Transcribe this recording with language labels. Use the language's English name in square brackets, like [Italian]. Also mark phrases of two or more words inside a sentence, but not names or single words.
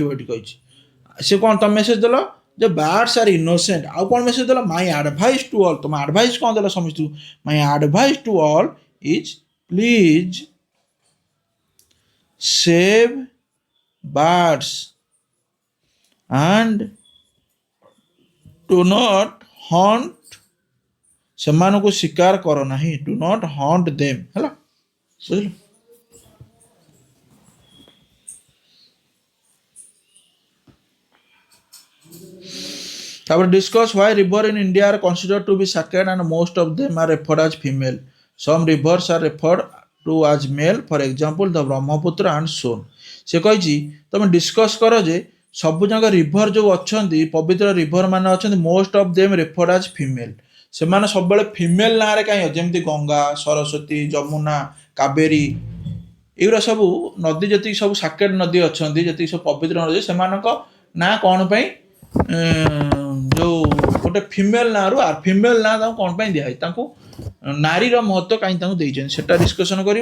[Odia] ଏଠି କହିଛି ସେ କ'ଣ ତମେ ମେସେଜ ଦେଲ ଯେ [English] birds are innocent, [Odia] ଆଉ କ'ଣ ମେସେଜ ଦେଲ, [English] my advice to all, [Odia] ତମ ଆଡଭାଇସ୍ କ'ଣ ଦେଲ ସମସ୍ତଙ୍କୁ, [English] my advice to all is please save birds and do not hunt, [Odia] ସେମାନଙ୍କୁ ଶିକାର କର ନାହିଁ, [English] do not hunt them, [Odia] ହେଲା ବୁଝିଲ। [English] ତାପରେ discuss why river in India are considered to be sacred and most of them are referred as female. Some rivers are referred to as male, for example the Brahmaputra and Son. [Odia] ସେ କହିଛି ତମେ ଡିସ୍କସ୍ କର ଯେ ସବୁ ଯାକ ରିଭର ଯେଉଁ ଅଛନ୍ତି, ପବିତ୍ର ରିଭର ମାନେ ଅଛନ୍ତି, [English] most of them referred as female, [Odia] ସେମାନେ ସବୁବେଳେ ଫିମେଲ୍ ନାଁରେ କାହିଁ ଅଛି, ଯେମିତି ଗଙ୍ଗା, ସରସ୍ୱତୀ, ଯମୁନା, କାବେରୀ, ଏଗୁଡ଼ା ସବୁ ନଦୀ ଯେତିକି ସବୁ ସାକେଟ ନଦୀ ଅଛନ୍ତି, ଯେତିକି ସବୁ ପବିତ୍ର ନଦୀ, ସେମାନଙ୍କ ନାଁ କ'ଣ ପାଇଁ ଯେଉଁ ଗୋଟେ ଫିମେଲ୍ ନାଁରୁ ଫିମେଲ୍ ନାଁ ତାଙ୍କୁ କ'ଣ ପାଇଁ ଦିଆହେଇଛି, ତାଙ୍କୁ ନାରୀର ମହତ୍ତ୍ୱ କାହିଁକି ତାଙ୍କୁ ଦେଇଛନ୍ତି ସେଟା ଡିସ୍କସନ୍ କରିବ।